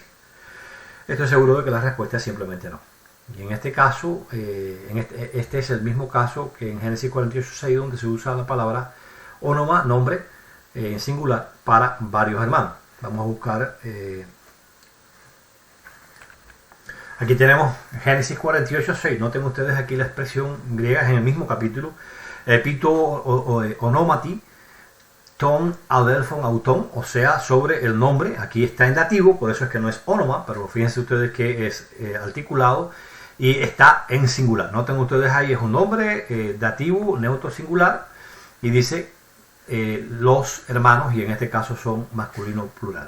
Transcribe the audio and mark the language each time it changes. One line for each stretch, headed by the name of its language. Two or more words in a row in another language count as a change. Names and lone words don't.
Spanish: Estoy seguro de que la respuesta es simplemente no. Y en este caso, este es el mismo caso que en Génesis 48:6, donde se usa la palabra ónoma, nombre, en singular, para varios hermanos. Vamos a buscar... aquí tenemos Génesis 48:6. Noten ustedes aquí la expresión griega en el mismo capítulo.
Greek: ἐπὶ τῷ ὀνόματι τῶν ἀδελφῶν αὐτῶν,
Spanish: o sea, sobre el nombre. Aquí está en dativo, por eso es que no es ónoma, pero fíjense ustedes que es articulado y está en singular. Noten ustedes ahí, es un nombre dativo, neutro singular, y dice los hermanos, y en este caso son masculino plural.